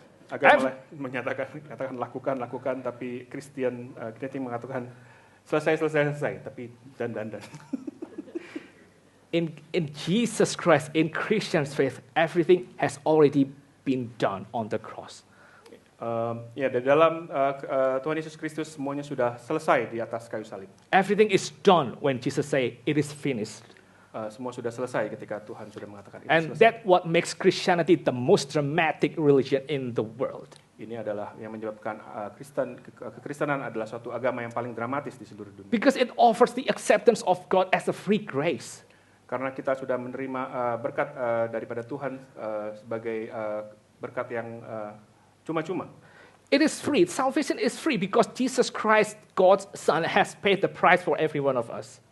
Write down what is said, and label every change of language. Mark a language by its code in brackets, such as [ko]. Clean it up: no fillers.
[id] Agama menyatakan lakukan, tapi Kristen mengatakan selesai, tapi dan. [en] In Jesus Christ, in Christian faith, everything has already been done on the cross. [id] Di dalam Tuhan Yesus Kristus semuanya sudah selesai di atas kayu salib. [en] Everything is done when Jesus say it is finished. [id] Semua sudah selesai ketika Tuhan sudah mengatakan itu [en] And [id] selesai. [en] that's what makes Christianity the most dramatic religion in the world. [id] Ini adalah yang menyebabkan kekristenan adalah suatu agama yang paling dramatis di seluruh dunia. [en] Because it offers the acceptance of God as a free grace. [id] Karena kita sudah menerima berkat daripada Tuhan sebagai berkat yang cuma-cuma. [en] It is free. Salvation is free because Jesus Christ, God's Son, has paid the price for every one of us.